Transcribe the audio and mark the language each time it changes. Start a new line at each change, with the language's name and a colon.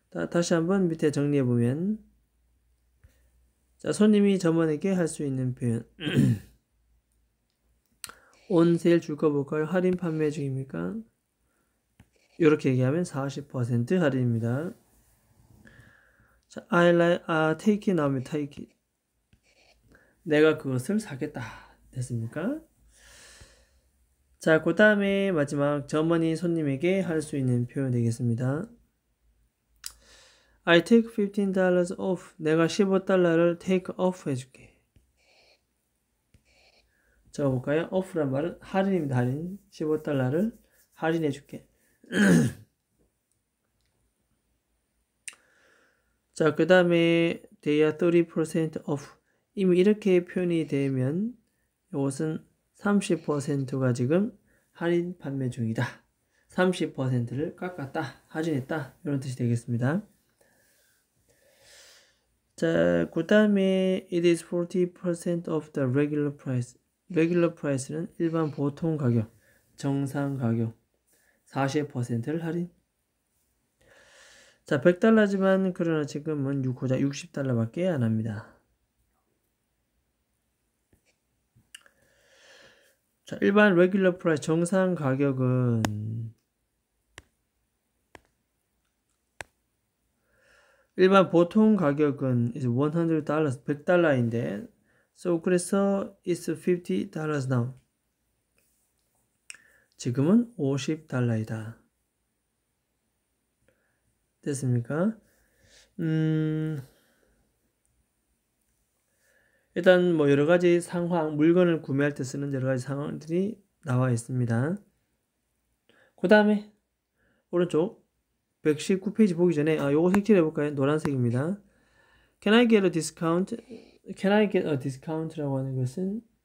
Korean: 다시 한번 밑에 정리해 보면 자, 손님이 점원에게 할 수 있는 표현
English: on sale
Korean: 줄거 볼까요? 할인 판매 중입니까? 이렇게 얘기하면 40% 할인입니다.
English: 자, I like, take it 나오면 take it.
Korean: 내가 그것을 사겠다. 됐습니까? 자, 그 다음에 마지막 점원이 손님에게 할 수 있는 표현 되겠습니다.
English: I take $15 off.
Korean: 내가 $15를 take off 해줄게. 적어볼까요? off란 말은 할인입니다. 할인. $15를 할인해줄게. 자, 그 다음에
English: they are 30% off.
Korean: 이미 이렇게 표현이 되면 이것은 30%가 지금 할인 판매 중이다. 30%를 깎았다. 할인했다. 이런 뜻이 되겠습니다. 자, 그 다음에
English: it is 40% of the regular price.
Korean: regular price는 일반 보통 가격, 정상 가격 40%를 할인. 자, $100지만 그러나 지금은 고작 $60밖에 안 합니다. 자, 일반 regular price 정상 가격은 일반 보통 가격은
English: is $100, $100인데 so
Korean: 그래서
English: it's $50 now.
Korean: 지금은 $50이다. 됐습니까? 일단 뭐 여러 가지 상황, 물건을 구매할 때 쓰는 여러 가지 상황들이 나와 있습니다. 그 다음에 오른쪽 119페이지 보기 전에 요거 색칠해 볼까요? 노란색입니다.
English: Can I get a discount? Can I get a discount
Korean: 라고 하는 것은